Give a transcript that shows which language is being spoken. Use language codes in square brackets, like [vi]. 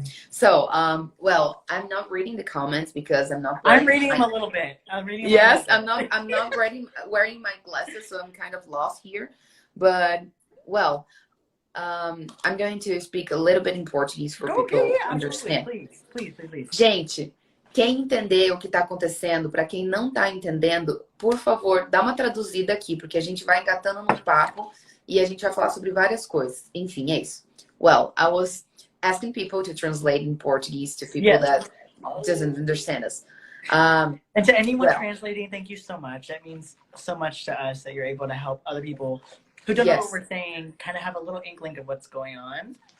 [en] So, well, I'm not reading the comments because I'm not. I'm reading them a little bit. Yes, I'm not wearing my glasses, so I'm kind of lost here. But, well, I'm going to speak a little bit in Portuguese for people to understand. Please. [pt] Gente, quem entender o que está acontecendo, para quem não está entendendo, por favor, dá uma traduzida aqui, porque a gente vai engatando no papo e a gente vai falar sobre várias coisas. Enfim, é isso. [en] Well, I was asking people to translate in Portuguese to people that doesn't understand us. And to anyone translating, thank you so much. That means so much to us that you're able to help other people who don't know what we're saying, kind of have a little inkling of what's going on.